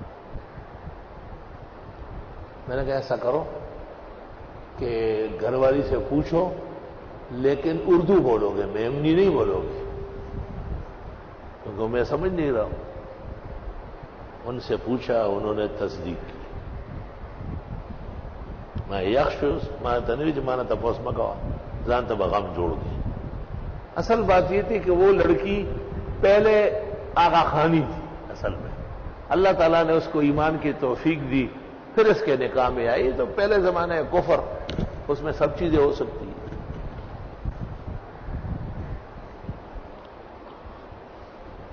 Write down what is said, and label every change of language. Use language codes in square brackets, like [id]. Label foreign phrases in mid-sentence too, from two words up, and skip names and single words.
[ur] میں نے کہا ایسا کرو کہ گھر والی سے پوچھو، لیکن اردو بولو گے، میمنی نہیں بولو گے، کیونکہ میں سمجھ نہیں رہا ہوں۔ ان سے پوچھا، انہوں نے تصدیق کی۔ میں یکش مانا تنویج مانا تپوس مکوا زان تب غم جوڑ گئی۔ اصل بات یہ تھی کہ وہ لڑکی پہلے آغا خانی تھی، اصل میں اللہ تعالیٰ نے اس کو ایمان کی توفیق دی، پھر اس کے نکاح میں آئی۔ تو پہلے زمانے کفر، اس میں سب چیزیں ہو سکتی ہیں۔